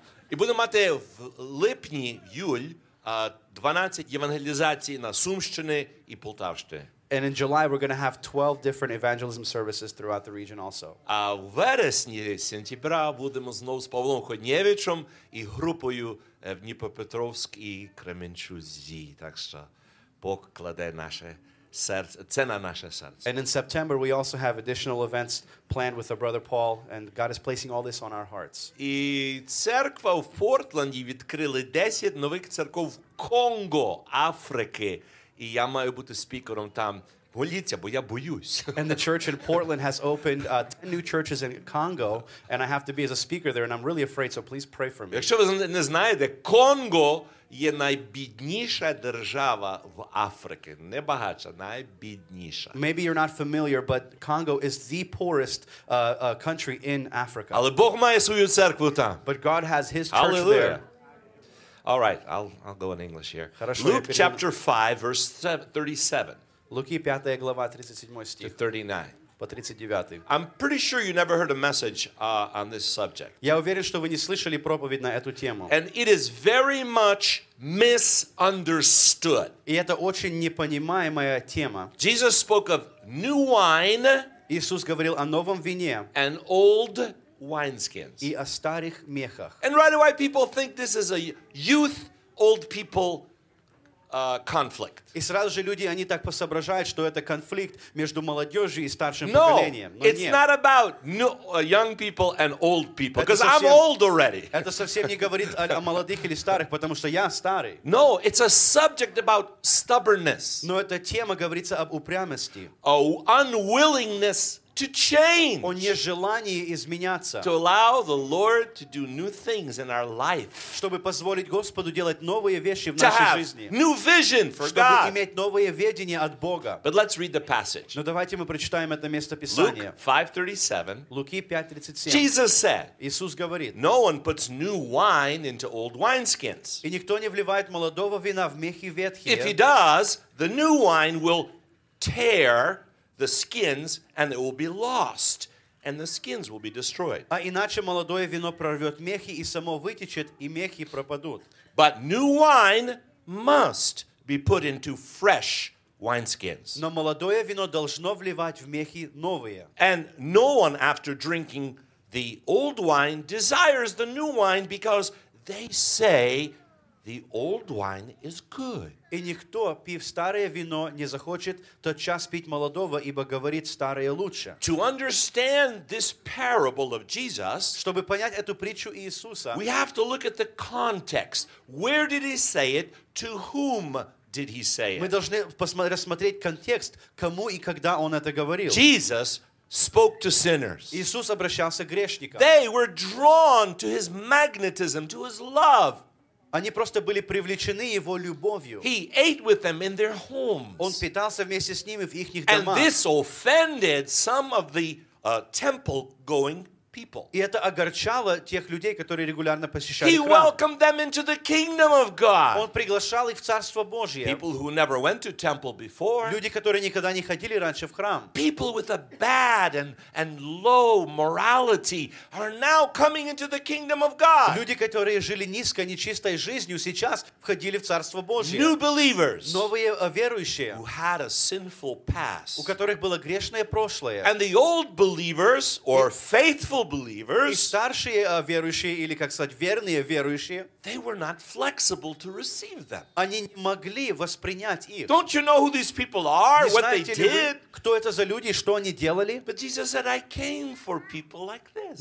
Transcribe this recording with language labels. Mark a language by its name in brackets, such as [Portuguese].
[Ukrainian] І будемо мати в липні, в юль, 12 євангелізацій на Сумщині і Полтавщині. [English] And in July, we're going to have 12 different evangelism services throughout the region also. [Ukrainian] А в вересні, сентября, будемо знову з Павлом Ходнєвичем і групою в Дніпропетровськ і Кременчузі. Так що Бог кладе наше серце, це на наше серце. [English] And in September, we also have additional events planned with our brother Paul, and God is placing all this on our hearts. [Ukrainian] І церква в Портленді відкрили 10 нових церков Конго, Африки. І я маю бути спікером там. Моліться, бо я боюсь. [English] And the church in Portland has opened 10 new churches in Congo, and I have to be as a speaker there, and I'm really afraid, so please pray for me. [Ukrainian] Якщо ви не знаєте, Конго є найбідніша держава в Африці. Не багатша, найбідніша. [English] Maybe you're not familiar, but Congo is the poorest country in Africa. [Ukrainian] Але Бог має свою церкву там. [English] But God has his church Hallelujah. There. All right, I'll go in English here. [Russian] Хорошо, [English] Luke chapter 5, verse 37. [Russian] Луки 5 глава, 37 стих. [English] To 39. [Russian] По 39. [English] I'm pretty sure you never heard a message on this subject. [Russian] Я уверен, що ви не слышали проповідь на эту тему. [English] And it is very much misunderstood. [Ukrainian] І це дуже непонимаема тема. [English] Jesus spoke of new wine. [Ukrainian] Ісус говорив о новому вині. [English] And old wineskins. [Ukrainian] І о старих мехах. [English] And right away people think this is a youth old people conflict. [Ukrainian] І сразу же люди, вони так посоображають, що це конфлікт між молодіжю і старшим поколінням. [English] No, it's not about young people and old people, because I'm old already. [Ukrainian] Це зовсім не говорить о молодих или старих, тому що я старий. [English] No, it's a subject about stubbornness. [Russian] Но эта тема говорится об упрямости. [English] Oh, unwillingness to change. [Russian] О нежелании изменяться. [English] To allow the Lord to do new things in our life. [Russian] Чтобы позволить Господу делать новые вещи в нашей жизни. [English] New vision for [Russian] Чтобы [English] God. [Russian] Чтобы иметь новое видение от Бога. [English] But let's read the passage. [Russian] Но давайте мы прочитаем это место Писания. [English] Luke 5:37. Jesus said. [Russian] Иисус говорит. [English] No one puts new wine into old wineskins. [Russian] И никто не вливает молодого вина в мехи ветхие. [English] If he does, the new wine will tear the skins, and it will be lost, and the skins will be destroyed. [Russian] А иначе молодое вино прорвёт мехи, и само вытечет, и мехи пропадут. [English] But new wine must be put into fresh wineskins. [Russian] Но молодое вино должно вливать в мехи новые. [English] And no one, after drinking the old wine, desires the new wine, because they say the old wine is good. [Ukrainian] І ніхто, пив старе вино, не захоче тотчас пить молодого, ібо говорить старе лучше. [English] To understand this parable of Jesus, [Russian] щоб понять эту притчу Ісуса, [English] we have to look at the context. Where did he say it? To whom did he say it? [Russian] Ми должны рассмотреть контекст, кому і когда он это говорил. [English] Jesus spoke to sinners. [Russian] Ісус обращался к грешникам. [English] They were drawn to his magnetism, to his love. [Russian] Они просто были привлечены его любовью. [English] He ate with them in their homes. [Russian] Он питался вместе с ними в ихних домах. [English] And this offended some of the temple-going people. [Russian] И это огорчало тех людей, которые регулярно посещали [English] храм. He welcomed them into the kingdom of God. [Russian] Он приглашал их в Царство Божие. [English] People who never went to temple before. [Russian] Люди, которые никогда не ходили раньше в храм. [English] People with a bad and low morality are now coming into the kingdom of God. [Russian] Люди, которые жили низко, нечистой жизнью, сейчас входили в Царство Божие. [English] New believers. [Russian] Новые верующие. [English] Who had a sinful past. [Russian] У которых было грешное прошлое. [English] And the old believers or faithful believers, [Russian] и старшие верующие или, как сказать, верные верующие, [English] they were not flexible to receive them. [Russian] Они не могли воспринять их. [English] Don't you know who these people are? What they did? [Russian] Кто это за люди, что они делали? [English] But Jesus said, I came for people like this.